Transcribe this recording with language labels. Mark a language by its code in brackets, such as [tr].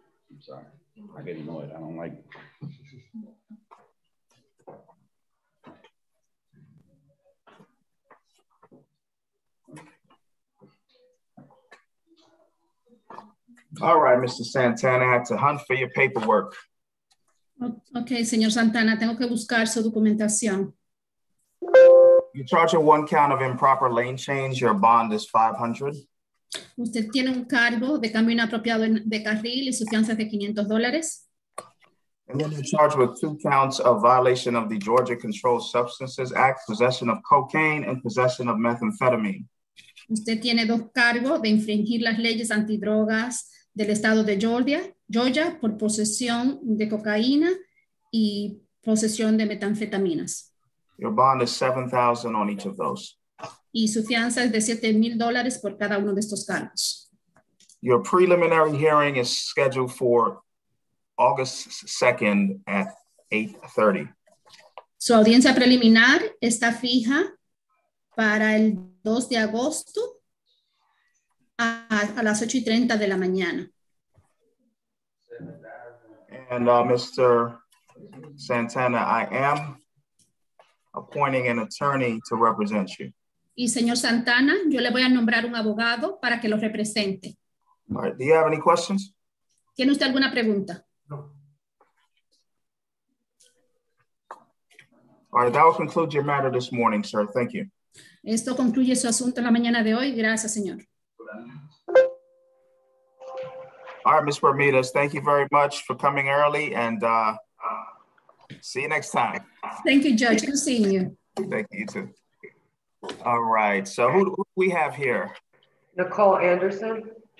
[en] I'm sorry. I get annoyed. I don't like it. All right, Mr. Santana, I had to hunt for your paperwork. [es] Ok, señor Santana, tengo que buscar su documentación. [en] You're charging one count of improper lane change. Your bond is $500. [es] Usted tiene un cargo de cambio inapropiado de carril y su fianza es de $500. [en] And then you're charged with 2 counts of violation of the Georgia Controlled Substances Act, possession of cocaine and possession of methamphetamine. [es] Usted tiene 2 cargos de infringir las leyes antidrogas del estado de Georgia por posesión de cocaína y posesión de metanfetaminas. [en] Your bond is $7,000 on each of those. [es] Y su fianza es de $7,000 por cada uno de estos cargos. [en] Your preliminary hearing is scheduled for August 2nd at 8:30. [es] Su audiencia preliminar está fija para el 2 de agosto a las 8:30 de la mañana. [en] And Mr. Santana, I am appointing an attorney to represent you. [es] Y señor Santana, yo le voy a nombrar un abogado para que lo represente. [en] All right, do you have any questions? [es] ¿Tiene usted alguna pregunta? No. [en] All right, that will conclude your matter this morning, sir. Thank you. [es] Esto concluye su asunto en la mañana de hoy. Gracias, señor. [en] All right, Ms. Bermudez, thank you very much for coming early, and see you next time. Thank you, Judge. Good seeing you. Thank you, too. All right, so who do we have here? Nicole Anderson.